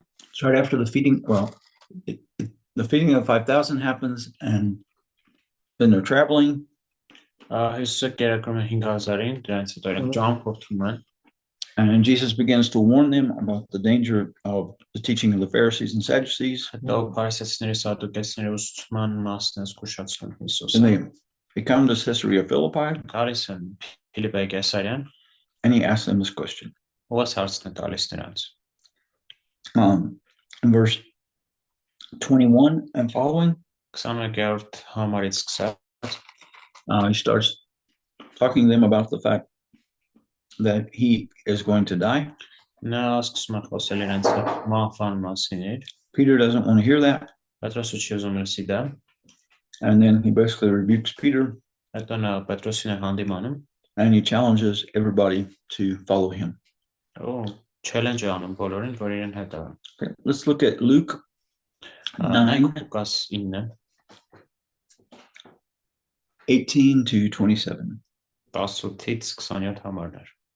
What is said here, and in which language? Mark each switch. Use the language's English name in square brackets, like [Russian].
[English] It's right after the feeding. Well, the feeding of 5,000 happens, and then they're traveling. [Armenian] Հիսուսը կերակրում է 5,000-ին, դրանից հետո իրենք ճամփորդում են։ [English] And Jesus begins to warn them about the danger of the teaching of the Pharisees and Sadducees. [Armenian] Հետո փարիսեցիների սադուկեցիների ուսուցման մասն է զգուշացնում [English] And [Armenian] Հիսուսը։ [English] they come to Caesarea Philippi, [Armenian] Գալիս են Փիլիպպե Կեսարյան, [English] and he asks them this question. [Armenian] ո՞ս հարցն է տալիս նրանց։ [English] In verse 21 and following, [Armenian] 21-րդ համարից սկսած [English] he starts talking to them about the fact that he is going to die. [Armenian] նա սկսում է խոսել իրենց հետ մահվան մասին։ [English] Peter doesn't want to hear that. [Armenian] Պետրոսը չի ուզում լսի դա։ [English] And then he basically rebukes Peter, [Armenian] Հետո նա Պետրոսին է հանդիմանում, [English] and he challenges everybody to follow him. [Armenian] challenge անում բոլորին, որ իրեն հետ avեն։ [English] Okay, let's look at Luke 9, [Armenian] Լուկաս 9, [English] 18 to 27. [Armenian] 18-ից 27 համարներ։